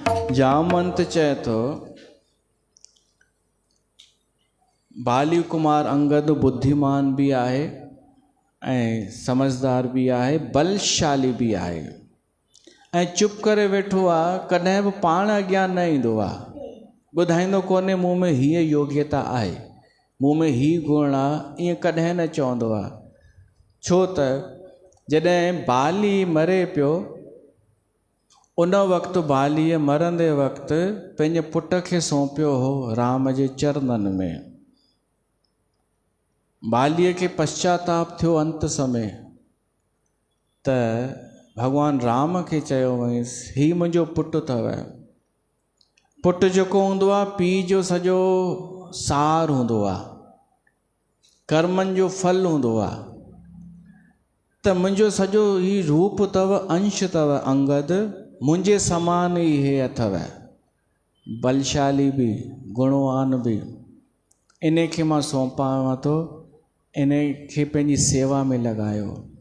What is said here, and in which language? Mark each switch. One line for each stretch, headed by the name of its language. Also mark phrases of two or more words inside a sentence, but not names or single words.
Sindhi: जामवंत चए थो बाली कुमार अंगद बुद्धिमान भी आहे ऐं समझदार भी आहे, बलशाली भी आहे ऐं चुप करे वेठो आहे, कॾहिं बि पाण अॻियां न ईंदो आहे, ॿुधाईंदो कोन्हे मूं में हीअ योग्यता आहे, मूं में हीअ गुण आहे, ईअं कॾहिं न चवंदो आहे। छो त जॾहिं बाली मरे पियो उन वक़्तु बालीअ मरंदे वक़्तु पंहिंजे पुट खे सौंपियो हो राम जे चरणनि में। बालीअ खे पश्चाताप थियो अंत समय त भॻवान राम खे चयो वईंसि हीउ मुंहिंजो पुटु अथव। पुटु जेको हूंदो आहे पीउ जो सॼो सार हूंदो आहे, कर्मनि जो फल हूंदो आहे, त मुंहिंजो सॼो ही रूप अथव, अंश अथव अंगद, मुंहिंजे समान ई हे अथव, बलशाली बि गुणवान बि, इन खे मां सौंपांव थो, इन खे पंहिंजी सेवा में लॻायो।